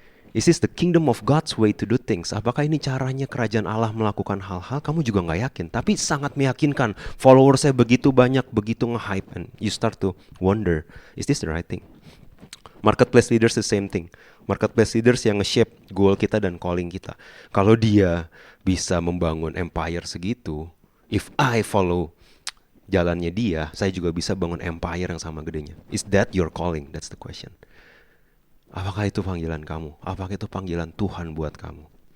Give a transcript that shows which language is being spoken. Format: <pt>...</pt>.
<en>Is this the kingdom of God's way to do things?</en> <id>Apakah ini caranya kerajaan Allah melakukan hal-hal? Kamu juga nggak yakin, tapi sangat meyakinkan. Followersnya begitu banyak, begitu nge-hype,</id> <en>and you start to wonder, is this the right thing? Marketplace leaders the same thing.</en> <id>Marketplace leaders yang nge-shape goal kita dan calling kita. Kalau dia bisa membangun empire segitu,</id> <en>if I follow</en> <id>jalannya dia, saya juga bisa bangun empire yang sama gedenya.</id> <en>Is that your calling? That's the question.</en> <id>Apakah itu panggilan kamu? Apakah itu panggilan Tuhan buat kamu?</id>